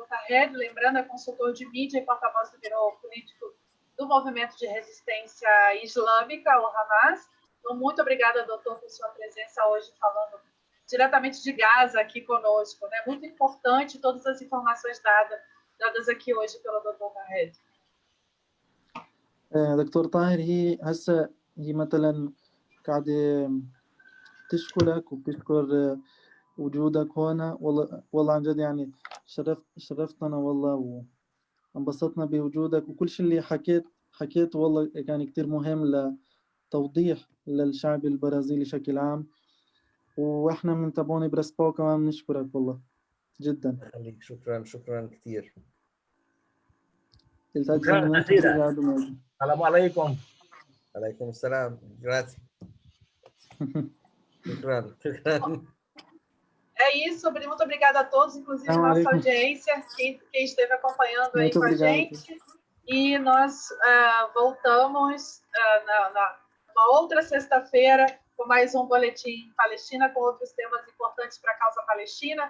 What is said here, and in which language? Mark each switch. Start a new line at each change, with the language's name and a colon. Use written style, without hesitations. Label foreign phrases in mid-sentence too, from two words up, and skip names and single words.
Portuguese: Taher, lembrando, é consultor de mídia e porta-voz do Biro Político do Movimento de Resistência Islâmica, o Hamas. Então, muito obrigada, doutor, por sua presença hoje, falando diretamente de Gaza aqui conosco, né? Muito importante todas as informações dadas aqui hoje pelo Dr. Taher.
Arabic: دكتور طاهر، هي مثلا قاعدة تشكرك وبتشكر وجودك هنا. والله عن جد يعني شرفتنا والله، وانبسطنا بوجودك، وكل شيء اللي حكيته والله كان كتير مهم لتوضيح للشعب البرازيلي بشكل عام. واحنا من تابعون براسباو كمان بنشكرك والله جدا. شكرا كثير. السلام عليكم. عليكم السلام. Grazie. Shukran.
Portuguese: É isso, muito obrigada a todos, inclusive a nossa audiência, quem esteve acompanhando aí com a gente. E nós voltamos numa outra sexta-feira com mais um Boletim Palestina, com outros temas importantes para a causa palestina.